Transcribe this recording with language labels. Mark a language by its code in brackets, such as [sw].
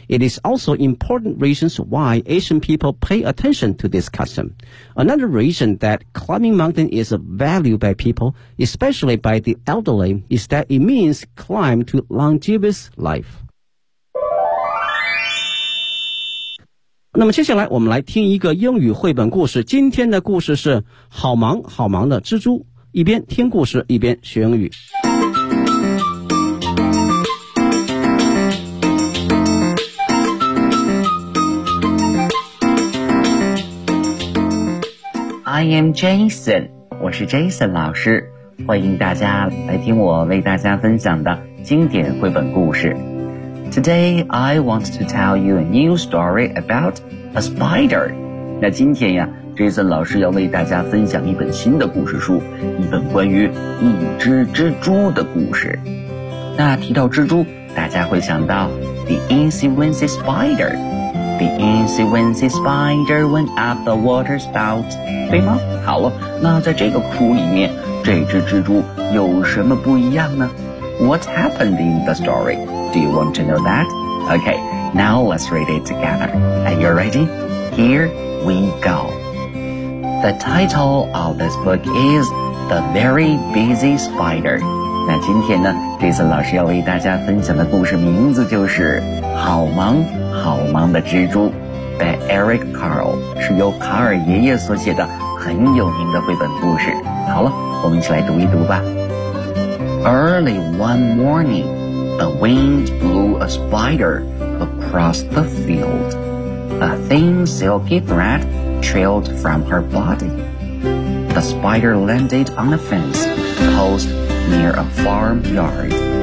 [en] It is also important reasons why Asian people pay attention to this custom. Another reason that climbing mountain is valued by people, especially by the elderly, is that it means climb to longevous life. [zh] 那么接下来我们来听一个英语绘本故事，今天的故事是好忙好忙的蜘蛛，一边听故事一边学英语。 [en] I am Jason, [zh] 我是 Jason 老师，欢迎大家来听我为大家分享的经典绘本故事。 [en] Today, I want to tell you a new story about a spider. [zh] 那今天呀 ,Jason 老师要为大家分享一本新的故事书，一本关于一只蜘蛛的故事。那提到蜘蛛，大家会想到 The Incy Wincy Spider. [en] The Incy Wincy Spider went up the water spout. [zh] 对吗？好了，那在这个书里面，这只蜘蛛有什么不一样呢？ [en] What happened in the story? Do you want to know that? Okay, now let's read it together. Are you ready? Here we go. The title of this book is The Very Busy Spider. [zh] 那今天呢，这次老师要为大家分享的故事名字就是《好忙好忙的蜘蛛》by Eric Carle, 是由卡尔爷爷所写的很有名的绘本故事。好了，我们一起来读一读吧。 [en] Early one morning, the wind blew a spider across the field. A thin silky thread trailed from her body. The spider landed on a fence post near a farmyard.